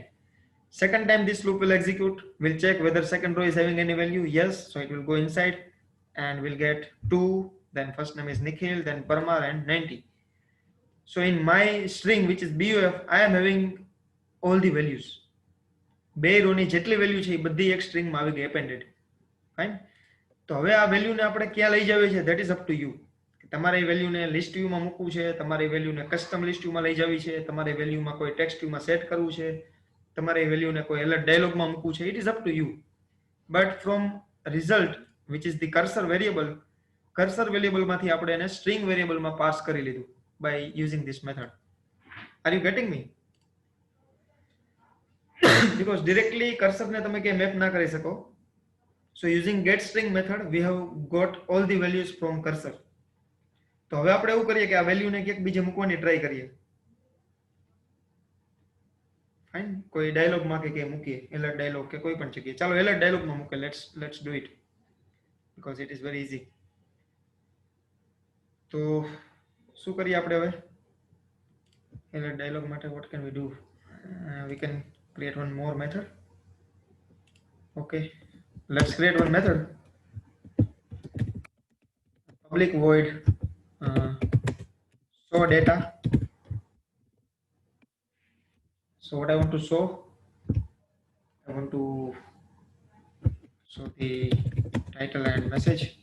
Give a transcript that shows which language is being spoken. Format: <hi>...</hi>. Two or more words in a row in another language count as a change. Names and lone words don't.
<en>Second time this loop will execute. We'll check whether second row is having any value. Yes, so it will go inside and we'll get 2, then first name is Nikhil, then Parmar, and 90. So in my string, which is BUF, I am having all the values.</en> <gu>બે રોની જેટલી વેલ્યુ છે એ બધી એક સ્ટ્રિંગમાં આવી ગઈ appended. ફાઇન. તો હવે આ વેલ્યુને આપણે ક્યાં લઈ જવી છે,</gu> <en>that is up to you.</en> <gu>તમારે એ વેલ્યુને</gu> <en>list viewમાં</en> <gu>મૂકવું છે, તમારે એ વેલ્યુને</gu> <en>custom list viewમાં</en> <gu>લઈ જવી છે, તમારે વેલ્યુમાં કોઈ</gu> <en>text viewમાં</en> <gu>સેટ કરવું છે, તમારે એ વેલ્યુને કોઈ</gu> <en>alert dialogમાં</en> <gu>મૂકવું છે.</gu> <en>It is up to you. But from result which is the cursor variableમાંથી</en> <gu>આપણે એને</gu> <en>string variableમાં pass</en> <gu>કરી લીધું</gu> <en>by using this method. Are you getting me? because directly cursor</en> <gu>ne તમે કે મેપ ના કરી શકો.</gu> <en>So using get string method we have got all the values from cursor.</en> <gu>તો હવે આપણે એવું કરીએ કે આ વેલ્યુ ને ક્યાંક બીજે મૂકવાની ટ્રાય કરીએ. ફાઇન. કોઈ ડાયલોગ માં કે મૂકીએ,</gu> <en>alert dialog</en> <gu>કે કોઈ પણ જગ્યાએ. ચાલો</gu> <en>alert dialog</en> <gu>માં મૂકે.</gu> <en>let's do it because it is very easy.</en> <gu>તો શું કરીએ આપણે હવે?</gu> <en>alert dialog માટે what can we do? We can create one more method. Okay, let's create one method. public void uh, show data. So what I want to show, I want to show the title and message.</en>